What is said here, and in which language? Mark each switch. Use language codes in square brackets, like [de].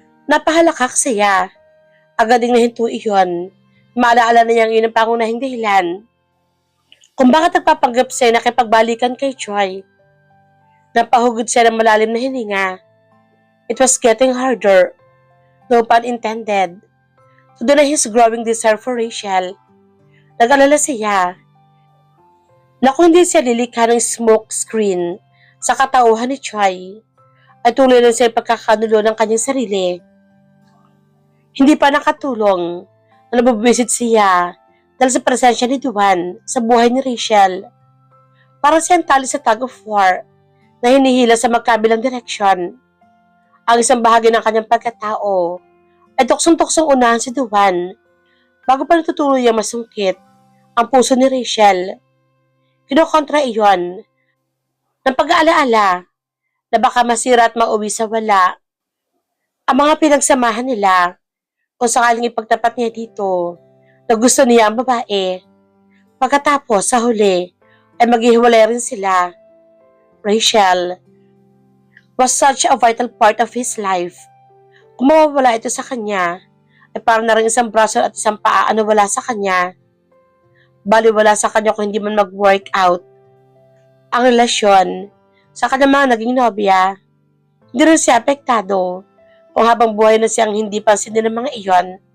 [tl] Napahalakak siya. Agad ding nahinto iyon. Maalaala na niyang yun ang pangunahing dahilan kung bakit nagpapanggap siya na kipagbalikan kay Choi. Napahugod siya ng malalim na hininga. [en] It was getting harder. No pun intended. To deny his growing desire for Rachel. [tl] Nag-alala siya na kung hindi siya lilikha ng smoke screen sa katauhan ni Choi, ay tuloy lang siya pagkakanulo ng kanyang sarili. Hindi pa nakatulong na nabubisit siya dahil sa presensya ni Duan sa buhay ni Rachel. Para siyang tali sa tug of war na hinihila sa magkabilang direksyon. Ang isang bahagi ng kanyang pagkatao ay tuksong-tuksong unahan si Duan bago pa natutuloy ang masungkit ang puso ni Rachel. Kinokontra iyon ng pag-aalaala na baka masira at mauwi sa wala ang mga pinagsamahan nila kung sakaling ipagtapat niya dito na gusto niya ang babae. Pagkatapos sa huli ay maghihiwalay rin sila. [en] Rachel was such a vital part of his life. [tl] Kung mawawala ito sa kanya, ay parang na rin isang braso at isang paa ang nawala sa kanya. Baliwala sa kanya kung hindi man mag-work out ang relasyon sa kanyang mga naging nobya. Hindi rin siya apektado kung habang buhay na siyang hindi pansinin ng mga iyon.